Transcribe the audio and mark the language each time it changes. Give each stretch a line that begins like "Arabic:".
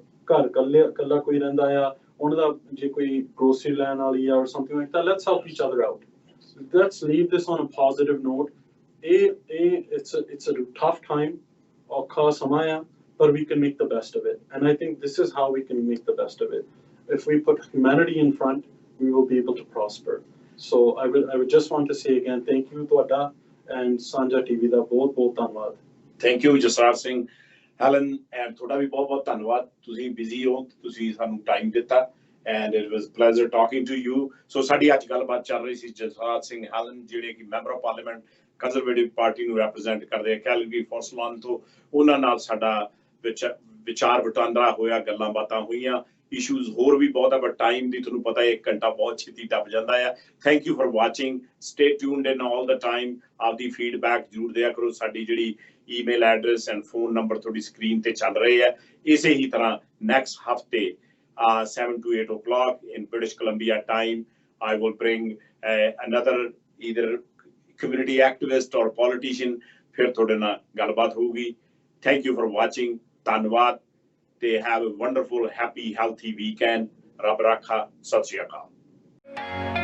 Punjabi: ਘਰ ਇਕੱਲਾ ਕੋਈ ਰਹਿੰਦਾ ਆ ਉਹਨਾਂ ਦਾ ਜੇ ਕੋਈ grocery ਲੈਣ ਵਾਲੀ ਆ
English: or something like that let's help each other out let's leave this on a positive note it's a tough time
Punjabi: ਔਖਾ ਸਮਾਂ ਆ
English: but we can make the best of it and I think this is how we can make the best of it if we put humanity in front we will be able to prosper so I would just want to say again thank you ਤੁਹਾਡਾ and
Punjabi: ਸਾਂਝਾ TV ਦਾ ਬਹੁਤ ਧੰਨਵਾਦ thank you Jasraj Singh Helen and ਤੁਹਾਡਾ ਵੀ ਬਹੁਤ ਧੰਨਵਾਦ ਤੁਸੀਂ busy ਹੋ ਤੁਸੀਂ ਸਾਨੂੰ ਟਾਈਮ ਦਿੱਤਾ
English: and it was pleasure talking to you
Punjabi: so ਸਾਡੀ ਅੱਜ ਗੱਲਬਾਤ ਚੱਲ ਰਹੀ ਸੀ ਜਸਰਾਜ ਸਿੰਘ ਹੈਲਨ ਜਿਹੜੇ ਕਿ member of parliament conservative party ਨੂੰ ਰਿਪਰੈਜ਼ੈਂਟ ਕਰਦੇ ਆ ਕੈਲਗਰੀ ਫੋਰਸਲਾਨ ਤੋਂ ਉਹਨਾਂ ਨਾਲ ਸਾਡਾ ਵਿਚਾਰ ਵਟਾਂਦਰਾ ਹੋਇਆ ਗੱਲਾਂ ਬਾਤਾਂ ਹੋਈਆਂ ਇਸ਼ੂਜ਼ ਹੋਰ ਵੀ ਬਹੁਤ ਆ, ਬਟ ਟਾਈਮ ਦੀ ਤੁਹਾਨੂੰ ਪਤਾ ਹੈ 1 ਘੰਟਾ ਬਹੁਤ ਛੇਤੀ ਟੱਪ ਜਾਂਦਾ ਆ।
English: Thank you for watching, stay tuned in all the time.
Punjabi: ਆਪਦੀ ਫੀਡਬੈਕ ਜ਼ਰੂਰ ਦਿਆ ਕਰੋ। ਸਾਡੀ ਜਿਹੜੀ email address and phone number ਤੁਹਾਡੀ ਸਕਰੀਨ ਤੇ ਚੱਲ ਰਹੇ ਆ। ਇਸੇ ਹੀ ਤਰ੍ਹਾਂ ਨੈਕਸਟ ਹਫਤੇ
English: 7 to 8 o'clock in British Columbia time, I will bring another either community activist or politician,
Punjabi: ਫਿਰ ਤੁਹਾਡੇ ਨਾਲ ਗੱਲਬਾਤ ਹੋਊਗੀ।
English: Thank you for watching, ਧੰਨਵਾਦ, ਤੇ have a wonderful, happy, healthy weekend।
Punjabi: ਰੱਬ ਰਾਖਾ, ਸਤਿ ਸ਼੍ਰੀ ਅਕਾਲ।